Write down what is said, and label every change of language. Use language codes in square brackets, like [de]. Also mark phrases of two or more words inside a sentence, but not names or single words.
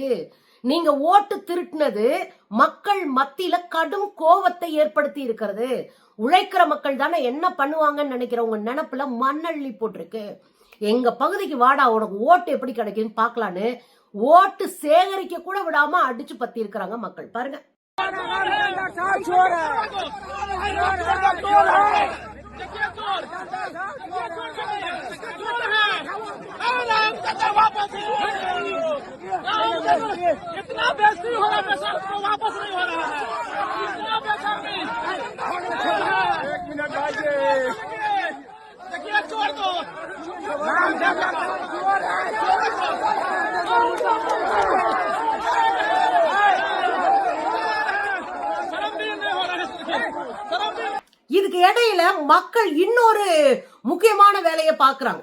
[ta] நீங்க ஓட்டு திருட்டினது மக்கள் மத்தியில கடும் கோபத்தை ஏற்படுத்தி இருக்கிறது. உழைக்கிற மக்கள் தானே என்ன பண்ணுவாங்கன்னு நினைக்கிறவங்க நினைப்புல மண்ணள்ளி போட்டிருக்கு. எங்க பகுதிக்கு வாடா, உனக்கு ஓட்டு எப்படி கிடைக்குன்னு பாக்கலான்னு ஓட்டு சேகரிக்க கூட விடாம அடிச்சு பத்தி இருக்கிறாங்க மக்கள். பாருங்க. [hi] इतना बेइज्जती हो रहा है, पैसा वापस नहीं हो रहा है। इतना पैसा नहीं। एक मिनट देखिए, छोड़ दो। [ta] இதுக்கு இடையில மக்கள் இன்னொரு முக்கியமான வேலையை பாக்குறாங்க.